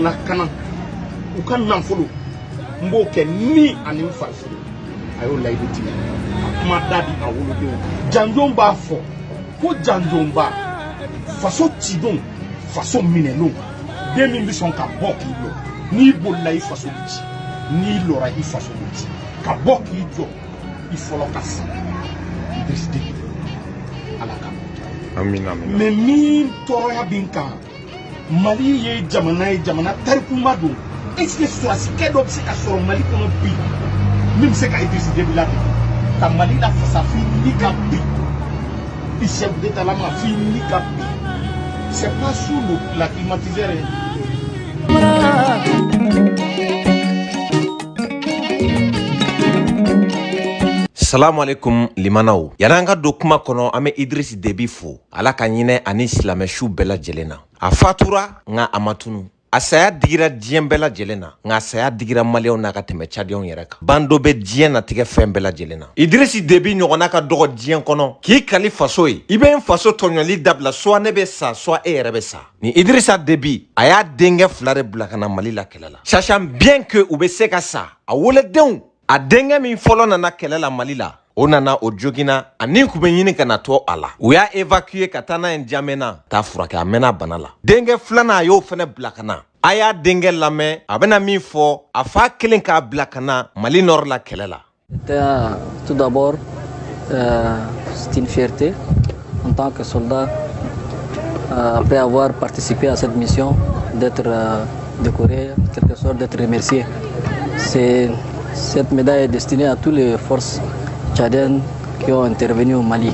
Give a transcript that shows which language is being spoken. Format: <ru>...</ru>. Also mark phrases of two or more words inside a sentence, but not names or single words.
<bm>lakana u ka nafolo n b'o kɛ ni ani n farifolo a y'o layidu tigɛ a kuma da di a wolodenw janjon b'a fɔ ko janjonba faso cidon faso minɛnenw den min bɛ sɔn ka bɔ k'i jɔ n'i bolila i faso bɛ ci n'i lɔra i faso bɛ ci ka bɔ k'i jɔ i fɔlɔ ka sa Idrissa Déby ala ka amina mais min tɔɔrɔya bɛ n kan Mali ye jamana ye jamana tarikuma don</bm> <fr>est-ce que</fr> <bm>sɔrɔsikɛ dɔ bɛ se ka sɔrɔ Mali kɔnɔ bi min bɛ se ka Idrissa Déby labɛn ka Mali lafasa f'i ni ka bi i</bm> <fr>chef d'État</fr> <bm>lama f'i ni ka bi</bm> <fr>c'est pas sous la climatiseur.</fr> <ar>Salamu alaikum</ar> <bm>limanaw yan'an ka don kuma kɔnɔ an bɛ Idrissa Déby fo ala ka ɲinɛ ani silamɛsu bɛɛ lajɛlen na a fatura nka a ma tunu a saya digira diɲɛ bɛɛ lajɛlen na nka a saya digira maliyɛnw n'a ka tɛmɛ Tchadiens yɛrɛ kan bando bɛ diɲɛ natigɛ fɛn bɛɛ lajɛlen na Idrissa Déby ɲɔgɔnna ka dɔgɔ diɲɛ kɔnɔ k'i kali faso ye i bɛ n faso tɔɲɔli dabila soit ne bɛ sa soit e yɛrɛ bɛ sa ni Idrissa Déby a y'a denkɛ fila de bila ka na Mali la kɛlɛ la</bm> <fr>sachant bien que</fr> <bm>u bɛ se ka sa a wolodenw a denkɛ min fɔlɔ nana kɛlɛ la Mali la o nana o jogina ani kun bɛ ɲini ka na to a la u y'a évacuer ka taa n'a ye N'Djamena t'a furakɛ a mɛnna bana la denkɛ filanan a y'o fɛnɛ bila ka na a y'a denkɛ lamɛn a bɛna min fɔ a fa kelen k'a bila ka na Mali Nord la kɛlɛ la.</bm> <fr>Tout d'abord c'est une fierté en tant que soldat après avoir participé à cette mission d'être décoré en quelque sorte d'être remercié. Cette médaille est destinée à toutes les forces tchadiennes qui ont intervenu au Mali.</fr>